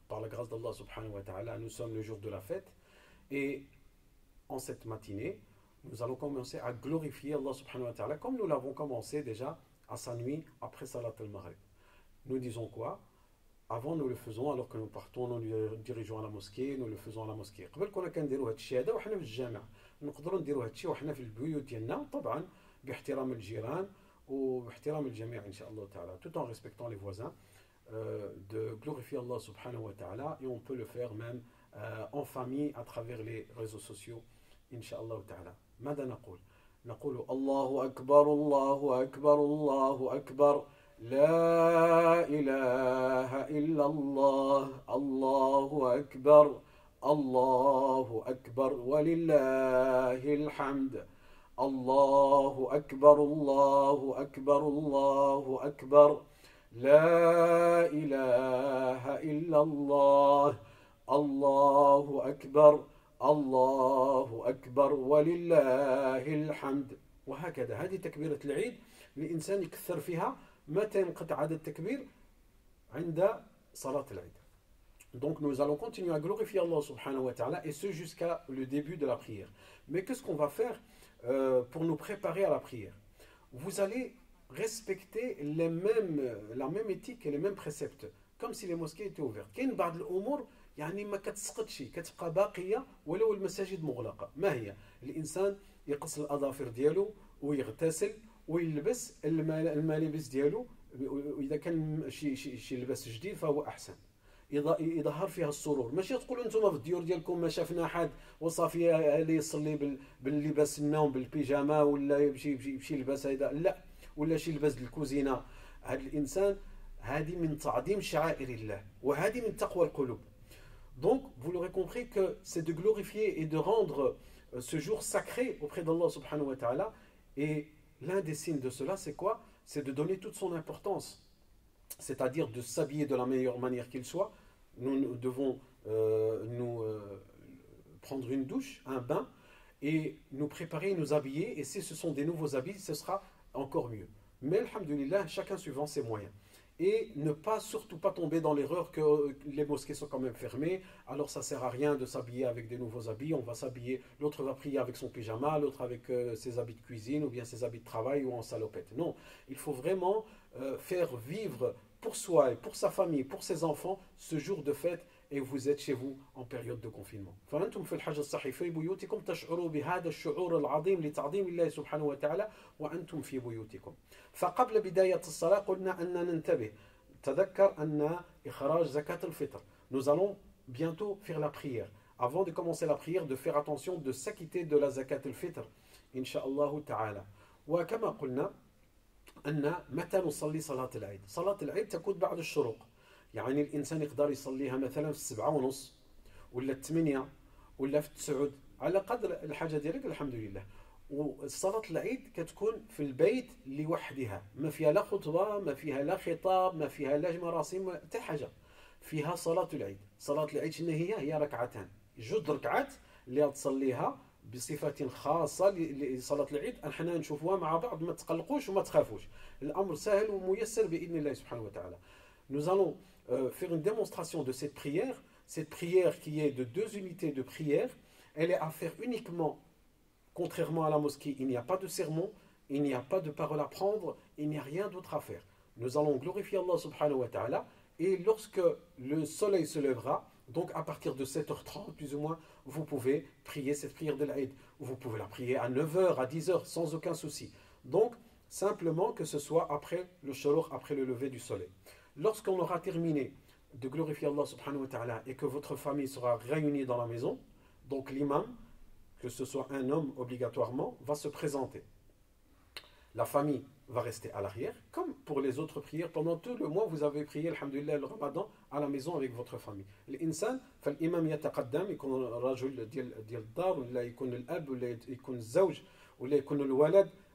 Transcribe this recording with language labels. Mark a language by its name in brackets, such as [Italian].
[French] Par la grâce d'Allah subhanahu wa ta'ala, nous sommes le jour de la fête et en cette matinée, nous allons commencer à glorifier Allah subhanahu wa ta'ala comme nous l'avons commencé déjà à sa nuit après Salat al-Maghrib. Nous disons quoi? Avant nous le faisons alors que nous partons, nous nous dirigeons à la mosquée, nous le faisons à la mosquée. [Arabic] قبل كنا كنديروا هذا الشيء هذا وحنا في الجامع. نقدروا نديروا هذا الشيء وحنا في البيوت ديالنا طبعا باحترام الجيران وباحترام الجميع إن شاء الله تعالى, [French] tout en respectant les voisins, de glorifier Allah subhanahu wa ta'ala, et on peut le faire même en famille à travers les réseaux sociaux إن شاء الله تعالى. [Arabic] ماذا نقول؟ نقول الله أكبر الله أكبر الله أكبر لا إله إلا الله الله أكبر الله أكبر ولله الحمد الله أكبر الله أكبر الله أكبر لا إله إلا الله الله أكبر الله أكبر ولله الحمد. وهكذا هذه تكبيرة العيد الإنسان يكثر فيها متى ينقطع هذا التكبير عند صلاة العيد. [French] Donc nous allons continuer à glorifier Allah subhanahu wa ta'ala et ce jusqu'à le début de la prière. Mais qu'est-ce qu'on va faire pour nous préparer à la prière? Vous allez respecter la même éthique et les mêmes préceptes comme si les mosquées étaient ouvertes. [Arabic] كاين بعض الأمور يعني ما كتسقطش كتبقى باقيه ولو المساجد مغلقه. ما هي؟ الانسان يقص الاظافر ديالو ويغتسل ويلبس الملابس ديالو، واذا كان شي لباس جديد فهو احسن، يظهر فيها السرور. ماشي تقولوا انتم في الديور ديالكم ما شافنا حد وصافي اللي يصلي باللباس النوم بالبيجاما ولا بشي لباس هذا، لا، ولا شي لباس الكوزينه. هذا الانسان هذه من تعظيم شعائر الله وهذه من تقوى القلوب. [French] Donc, vous l'aurez compris que c'est de glorifier et de rendre ce jour sacré auprès d'Allah subhanahu wa ta'ala. Et l'un des signes de cela, c'est quoi? C'est de donner toute son importance. C'est-à-dire de s'habiller de la meilleure manière qu'il soit. Nous devons prendre une douche, un bain, et nous préparer, nous habiller. Et si ce sont des nouveaux habits, ce sera encore mieux. Mais, alhamdulillah, chacun suivant ses moyens. Et ne pas, surtout pas tomber dans l'erreur que les mosquées sont quand même fermées, alors ça sert à rien de s'habiller avec des nouveaux habits. On va s'habiller, l'autre va prier avec son pyjama, l'autre avec ses habits de cuisine ou bien ses habits de travail ou en salopette. Non, il faut vraiment faire vivre pour soi et pour sa famille, pour ses enfants, ce jour de fête, et vous êtes chez vous en période de confinement. [Arabic] فأنتم في الحج الصحيح في بيوتكم تشعروا بهذا الشعور العظيم لتعظيم الله سبحانه وتعالى وأنتم في بيوتكم. فقبل بداية الصلاة قلنا أن ننتبه. تذكر أن إخراج زكاة الفطر. [French] Nous allons bientôt faire la prière. Avant de commencer la prière, de faire attention de s'acquitter de la zakat al-fitr. Inch'Allah ta'ala. [Arabic] وكما قلنا أن متى نصلي صلاة العيد؟ صلاة العيد تكون بعد الشروق. يعني الإنسان يقدر يصليها مثلا في 7:30 ولا في 8 ولا في 9 على قدر الحاجة ديالك. الحمد لله. وصلاة العيد كتكون في البيت لوحدها، ما فيها لا خطبة، ما فيها لا خطاب، ما فيها لا مراسم، حتى حاجة. فيها صلاة العيد. صلاة العيد شنو هي ركعتان، جوج ركعات اللي تصليها بصفة خاصة لصلاة العيد. احنا نشوفوها مع بعض، ما تقلقوش وما تخافوش، الأمر سهل وميسر بإذن الله سبحانه وتعالى. [French] Nous allons faire une démonstration de cette prière qui est de 2 unités de prière. Elle est à faire uniquement, contrairement à la mosquée, il n'y a pas de sermon, il n'y a pas de parole à prendre, il n'y a rien d'autre à faire. Nous allons glorifier Allah subhanahu wa ta'ala, et lorsque le soleil se lèvera, donc à partir de 7h30 plus ou moins, vous pouvez prier cette prière de l'Aïd. Vous pouvez la prier à 9h, à 10h, sans aucun souci. Donc, simplement que ce soit après le shuruq, après le lever du soleil. Lorsqu'on aura terminé de glorifier Allah subhanahu wa ta'ala et que votre famille sera réunie dans la maison, donc l'imam, que ce soit un homme obligatoirement, va se présenter. La famille va rester à l'arrière, comme pour les autres prières. Pendant tout le mois, vous avez prié, alhamdulillah, le ramadan à la maison avec votre famille. [Arabic] الإنسان فالإمام يتقدم، يكون الرجل ديال الدار ولا يكون الأب ولا يكون الزوج ولا يكون الولد